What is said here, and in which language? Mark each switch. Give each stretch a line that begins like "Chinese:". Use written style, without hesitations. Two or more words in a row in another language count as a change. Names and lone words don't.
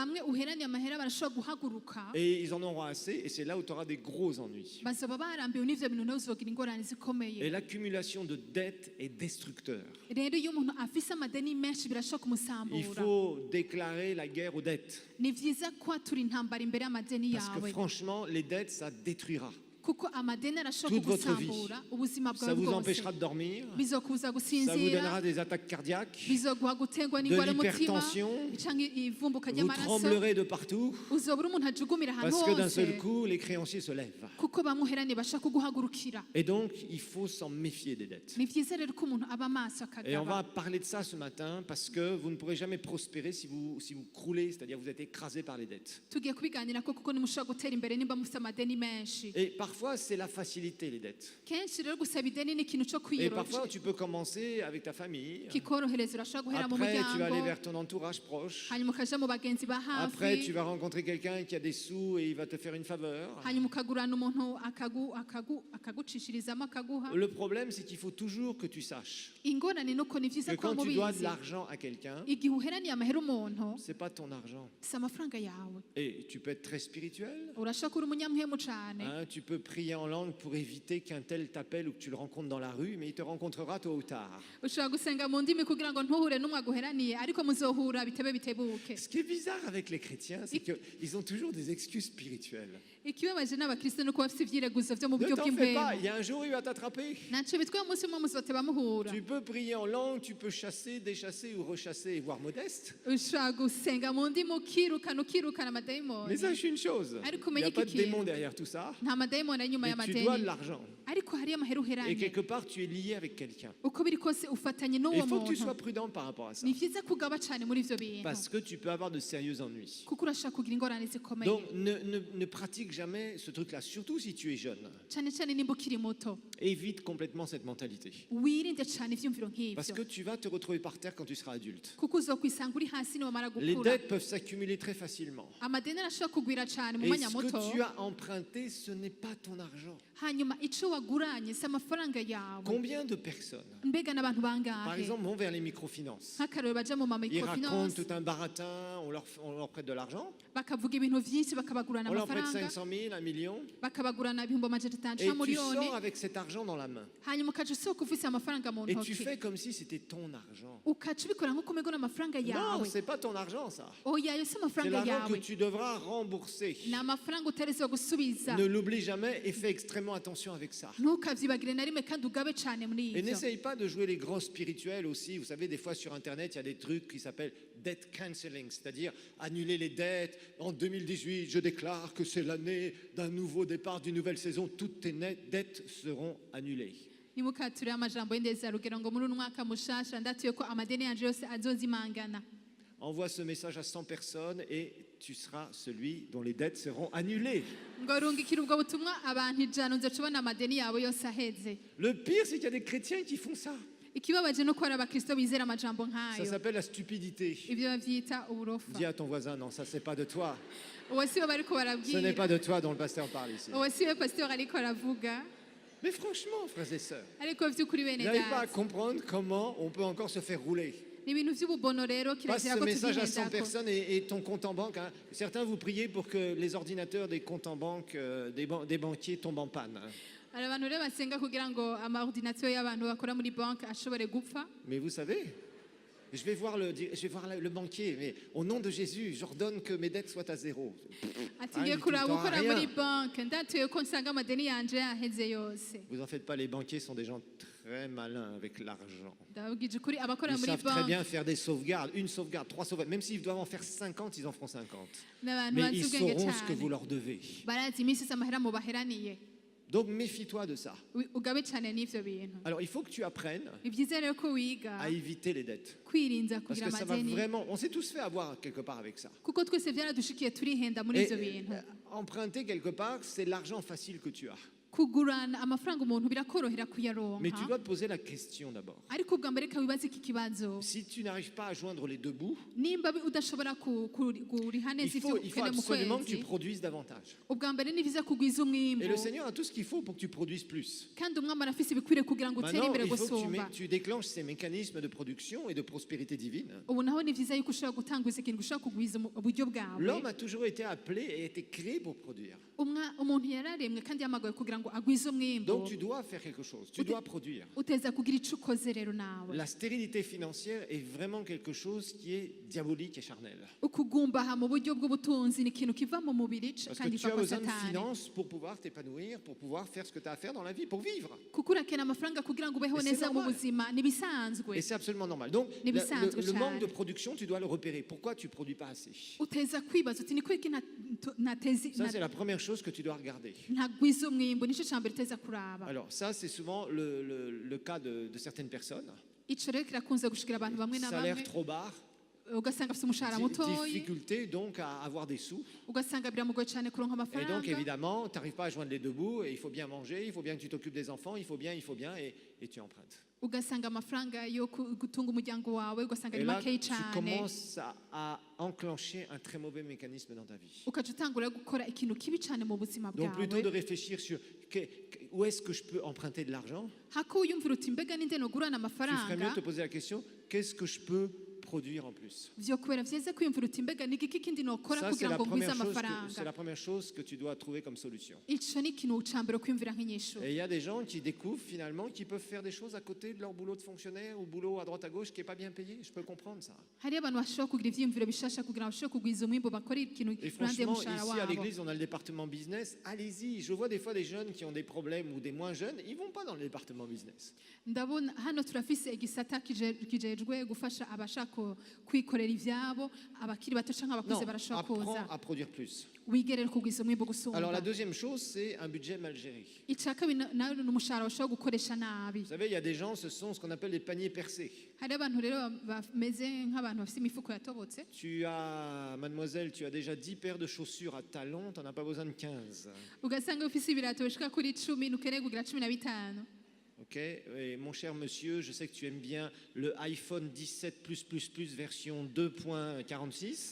French: Et ils en auront assez, et c'est là où tu auras des gros ennuis. Et l'accumulation de dettes est destructeur. Il faut déclarer la guerre aux dettes. Parce que franchement, les dettes, ça détruira.
Rundi: kuko amadeni arashobora
French: Toute votre vie.
Rundi: kugusambura ubuzima
French: Ça
Rundi: bwawe
French: vous
Rundi: bwose
French: empêchera de dormir,
Rundi: bizokubuza
French: ça vous
Rundi: gusinzira
French: donnera des attaques cardiaques,
Rundi: bizoguha guterwa
French: de
Rundi: n'indwara y'umutima
French: l'hypertension,
Rundi: cyangwa ivumbuka
French: vous
Rundi: ry'amaraso
French: tremblerez de partout,
Rundi: uzobura umuntu ajugumira ahantu
French: parce que d'un
Rundi: hose
French: seul coup, les créanciers se lèvent.
Rundi: kuko bamuheraniye bashaka kuguhagurukira
French: Et donc, il faut s'en méfier des dettes.
Rundi: ni byiza rero ko umuntu aba amaso
French: Et on va
Rundi: akagaba
French: parler de ça ce matin, parce que vous ne pourrez jamais prospérer si vous croulez, c'est-à-dire vous êtes écrasé par les dettes.
Rundi: tugiye kubiganira ko kuko nimushobora gutera imbere nimba mufite amadeni menshi
French: Et parfois, c'est la facilité, les dettes.
Rundi: kenshi rero gusaba ideni ni ikintu cyo
French: Et parfois,
Rundi: kwiyoroshya
French: tu peux commencer avec ta famille.
Rundi: kikorohereza urashobora guhera mu
French: Après, tu vas aller
Rundi: muryango
French: vers ton entourage proche.
Rundi: hanyuma ukaja mu bagenzi ba
French: Après, tu
Rundi: hafi
French: vas rencontrer quelqu'un qui a des sous et il va te faire une faveur.
Rundi: hanyuma ukagurana umuntu akagucishirizamo akaguha
French: Le problème, c'est qu'il faut toujours que tu saches
Rundi: ingorane nuko ni byiza
French: que
Rundi: ko
French: quand tu dois de
Rundi: mubizi
French: l'argent à quelqu'un,
Rundi: igihe uheraniye amahera umuntu
French: c'est pas ton argent.
Rundi: si amafaranga yawe
French: Et tu peux être très spirituel.
Rundi: urashobora kuba umunyamuhemu cyane
French: Hein, tu peux prier en langue pour éviter qu'un tel t'appelle ou que tu le rencontres dans la rue, mais il te rencontrera tôt ou tard.
Rundi: ushobora gusenga mu ndimi kugira ngo ntuhure n'umwe aguheraniye ariko muzohura bitebe bitebuke
French: Ce qui est bizarre avec les chrétiens, c'est qu'ils ont toujours des excuses spirituelles.
Rundi: ikibabaje n'abakristo nuko bafite ivyireguzo vyo mu
French: Ne
Rundi: buryo
French: t'en fais pas,
Rundi: bw'impemu
French: il y a un jour où il va t'attraper.
Rundi: ntacyo bitwaye umunsi umwe muzoteba muhura
French: Tu peux prier en langue, tu peux chasser, déchasser ou rechasser, voire modeste.
Rundi: ushobora gusenga mu ndimi ukirukana amadayimoni
French: Mais sache une chose,
Rundi: Ariko
French: il n'y a
Rundi: umenye
French: pas de
Rundi: iki kintu.
French: démon derrière tout ça.
Rundi: nta madayimoni ari inyuma
French: Et tu dois de
Rundi: y'amadeni
French: l'argent.
Rundi: ariko hariyo amahera
French: Et
Rundi: uheranye
French: quelque part, tu es lié avec quelqu'un.
Rundi: uko biri kose ufatanye
French: Et
Rundi: n'uwo
French: il faut que tu
Rundi: muntu
French: sois prudent par rapport à ça.
Rundi: ni byiza kugaba cyane muri ivyo bintu
French: Parce que tu peux avoir de sérieux ennuis.
Rundi: kuko urashobora kugira ingorane zikomeye
French: Donc ne pratique jamais ce truc-là, surtout si tu es jeune.
Rundi: cyane cyane nimba ukiri muto
French: Évite complètement cette mentalité.
Rundi: wirinde cyane ivyumviro
French: Parce
Rundi: nk'ivyo
French: que tu vas te retrouver par terre quand tu seras adulte.
Rundi: kuko uzokwisanga uri hasi niwamara
French: Les
Rundi: gukura
French: dettes peuvent s'accumuler très facilement.
Rundi: amadeni arashobora kugwira cyane mu
French: Et
Rundi: mwanya
French: ce
Rundi: muto
French: que tu as emprunté, ce n'est pas ton argent.
Rundi: hanyuma ico waguranye si amafaranga yawe
French: Combien de personnes,
Rundi: mbega n'abantu
French: par
Rundi: bangahe
French: exemple, vont vers les microfinances?
Rundi: nk'akarero baja mu
French: Ils racontent microfinance tout un baratin, on leur prête de l'argent,
Rundi: bakavuga ibintu vyinshi bakabagurana
French: on leur prête
Rundi: amafaranga
French: 500 000, 1 million,
Rundi: bakabagurana ibihumbi amajana atanu
French: et
Rundi: canke
French: tu
Rundi: miliyoni
French: sors avec cet argent dans la main.
Rundi: hanyuma ukaca usohoka ufise amafaranga mu
French: Et tu
Rundi: ntoki
French: fais comme si c'était ton argent.
Rundi: ukaca ubikora nk'uko umego n'amafaranga
French: Non,
Rundi: yawe
French: c'est pas ton argent, ça.
Rundi: oya ayo si
French: C'est
Rundi: amafaranga
French: l'argent que
Rundi: yawe
French: tu devras rembourser.
Rundi: ni amafaranga uterezwa gusubiza
French: Ne l'oublie jamais et fais extrêmement attention avec ça.
Rundi: ntukavyibagire na rimwe kandi ugabe cane muri
French: Et
Rundi: ivyo
French: n'essaye pas de jouer les grands spirituels aussi. Vous savez, des fois sur Internet, il y a des trucs qui s'appellent
English: debt cancelling,
French: c'est-à-dire annuler les dettes. En 2018, je déclare que c'est l'année d'un nouveau départ, d'une nouvelle saison. Toutes tes dettes seront annulées.
Rundi: ntimukature amajambo y'indezarugero ngo muri uno mwaka mushasha ndatuye ko amadeni yanje yose azozimangana
French: Envoie ce message à 100 personnes et tu seras celui dont les dettes seront annulées.
Rundi: ngo rungikira ubwo butumwa abantu ijana uzoca ubona amadeni yawe yose aheze
French: Le pire, c'est qu'il y a des chrétiens qui font ça.
Rundi: ikibabaje no ko hari abakristo bizera amajambo
French: Ça
Rundi: nk'ayo
French: s'appelle la stupidité.
Rundi: ibyo bavyita uburofa
French: Dis à ton voisin, non, ça c'est pas de toi.
Rundi: uwo siwe bariko
French: Ce n'est
Rundi: barabwira
French: pas de toi dont le pasteur parle ici.
Rundi: uwo siwe pasitori ariko aravuga
French: Mais franchement, frères et sœurs,
Rundi: ariko vy'ukuri bene
French: n'arrive pas à
Rundi: data
French: comprendre comment on peut encore se faire rouler.
Rundi: ni ibintu vy'ububono rero
French: Passe
Rundi: kirazira
French: ce
Rundi: ko
French: message à 100
Rundi: tuzihendako
French: personnes et ton compte en banque. Hein. Certains, vous priez pour que les ordinateurs des comptes en banque des banquiers tombent en panne. Hein.
Rundi: hari abantu rero basenga kugira ngo amaordinatio y'abantu bakora muri banki ashobore gupfa
French: Mais vous savez, je vais voir le banquier, mais au nom de Jésus, j'ordonne que mes dettes soient à zéro.
Rundi: ati ngiye
French: Ah,
Rundi: kuraba
French: tout le temps,
Rundi: gukora
French: rien.
Rundi: muri banki ndatuye ko nsanga amadeni yanje yaheze yose
French: Vous en faites pas, les banquiers sont des gens très malins avec l'argent.
Rundi: ndababwije ukuri abakora
French: Ils
Rundi: muri
French: savent très
Rundi: banki
French: bien faire des sauvegardes, une sauvegarde, 3 sauvegardes. Même s'ils doivent en faire 50, ils en feront 50.
Rundi: n'abantu
French: Mais
Rundi: bazi
French: ils
Rundi: ubwenge
French: sauront ce que vous
Rundi: cyane
French: leur devez.
Rundi: barazi iminsi yose amahera mubaheraniye
French: Donc méfie-toi de ça.
Rundi: ugabe cyane n'ivyo bintu
French: Alors il faut que tu apprennes
Rundi: ni byiza rero ko wiga
French: à éviter les dettes.
Rundi: kwirinda
French: Parce
Rundi: kugira
French: que ça va
Rundi: amadeni
French: vraiment, on s'est tous fait avoir quelque part avec ça.
Rundi: kuko twese byaradushikiye turihenda muri
French: Et,
Rundi: ivyo bintu
French: emprunter quelque part, c'est l'argent facile que tu as.
Rundi: kugurana amafaranga umuntu birakorohera
French: Mais tu
Rundi: kuyaronka
French: dois te poser la question d'abord.
Rundi: ariko ubwa mbere reka wibaze iki kibazo
French: Si tu n'arrives pas à joindre les deux bouts,
Rundi: nimba udashobora kuriha neza ivyo
French: il faut
Rundi: ukene mu
French: absolument que tu
Rundi: kwezi
French: produises davantage.
Rundi: ubwa mbere ni byiza kugwiza
French: Et
Rundi: umwimbu
French: le Seigneur a tout ce qu'il faut pour que tu produises plus.
Rundi: kandi umwami arafise ibikwiriye kugira ngo utere
French: Maintenant,
Rundi: imbere
French: il faut que
Rundi: gusumba
French: tu déclenches ces mécanismes de production et de prospérité divine.
Rundi: ubu naho ni byiza yuko ushobora gutanguza ikintu ushobora kugwiza uburyo bwawe
French: L'homme a toujours été appelé et été créé pour produire.
Rundi: umuntu yararemwe kandi yamagawe kugira ngo ngo agwize umwimbo
French: Donc tu dois faire quelque chose, tu dois produire.
Rundi: uteza kugira ico ukoze rero nawe.
French: La stérilité financière est vraiment quelque chose qui est diabolique et charnel.
Rundi: Ukugumbaha mu buryo bw'ubutunzi ni ikintu kiva mu mubiri
French: Parce que
Rundi: kandi
French: tu as
Rundi: iva kwa
French: besoin de
Rundi: satani.
French: finances pour pouvoir t'épanouir, pour pouvoir faire ce que tu as à faire dans la vie, pour vivre.
Rundi: kuko urakenera amafaranga kugira ngo ubeho
French: Et c'est
Rundi: neza mu
French: normal.
Rundi: buzima nibisanzwe.
French: Et c'est absolument normal. Donc
Rundi: Mais bisanzwe
French: le manque
Rundi: cyane.
French: de production, tu dois le repérer. Pourquoi tu ne produis pas assez?
Rundi: uteza kwibaza uti ni kwiki
French: Ça, c'est la première chose que tu dois regarder.
Rundi: ntagwiza umwimbo nicyo cya mbere uteza kuraba.
French: Alors ça, c'est souvent le cas de certaines personnes.
Rundi: ico rero kirakunze gushikira abantu bamwe na
French: Salaire
Rundi: bamwe
French: trop bas,
Rundi: ugasanga afite umushahara mutoyi
French: difficulté donc à avoir des sous.
Rundi: ugasanga biramugoye cyane kuronka
French: Et donc
Rundi: amafaranga
French: évidemment, tu n'arrives pas à joindre les deux bouts, et il faut bien manger, il faut bien que tu t'occupes des enfants, il faut bien, et tu empruntes.
Rundi: ugasanga amafaranga yo gutunga umuryango wawe ugasanga
French: Et
Rundi: ni
French: là,
Rundi: makeyi
French: tu
Rundi: cyane
French: commences à enclencher un très mauvais mécanisme dans ta vie.
Rundi: ukaca utangura gukora ikintu kibi cyane mu buzima
French: Donc plutôt de
Rundi: bwawe
French: réfléchir sur où est-ce que je peux emprunter de l'argent.
Rundi: hako wiyumvira uti mbega ninde nogurana
French: Tu ferais mieux
Rundi: amafaranga
French: de te poser la question, qu'est-ce que je peux produire en plus?
Rundi: vyo kubera vyiza kwiyumvira uti mbega ni iki kindi nokora
French: Ça, c'est
Rundi: kugira
French: la,
Rundi: ngo ngwize
French: c'est
Rundi: amafaranga.
French: la première chose que tu dois trouver comme solution.
Rundi: ico ni ikintu ca mbere kwiyumvira nk'inyishu.
French: Et il y a des gens qui découvrent finalement qu'ils peuvent faire des choses à côté de leur boulot de fonctionnaire ou boulot à droite à gauche qui n'est pas bien payé. Je peux comprendre ça.
Rundi: hariyo abantu bashobora kugira ivyiyumviro bishasha kugira ngo bashobore kugwiza umwimbo bakora ikintu
French: Et
Rundi: iruhande
French: franchement,
Rundi: y'umushahara
French: ici à
Rundi: wabo.
French: l'église, on a le département business. Allez-y. Je vois des fois des jeunes qui ont des problèmes ou des moins jeunes, ils vont pas dans le département business.
Rundi: ndabona hano turafise igisata kijejwe gufasha abashaka kwikorera ivyabo abakiri bato canke
French: Non,
Rundi: abakuze barashobora
French: apprends
Rundi: kuza
French: à produire plus.
Rundi: wigerere kugwiza umwimbo
French: Alors la
Rundi: gusumba.
French: deuxième chose, c'est un budget mal géré.
Rundi: ica kabiri nayo ni umushahara bashobora gukoresha nabi.
French: Vous savez, il y a des gens, ce sont ce qu'on appelle les paniers percés.
Rundi: hariyo abantu rero bameze nk'abantu bafise imifuko yatobotse
French: Tu as, mademoiselle, tu as déjà 10 paires de chaussures à talons, tu n'en as pas besoin de 15.
Rundi: ugasanga ufise ibirato bishika kuri 10 ntukeneye kugira 15.
French: Ok? Et mon cher monsieur, je sais que tu aimes bien le iPhone 17 version 2.46.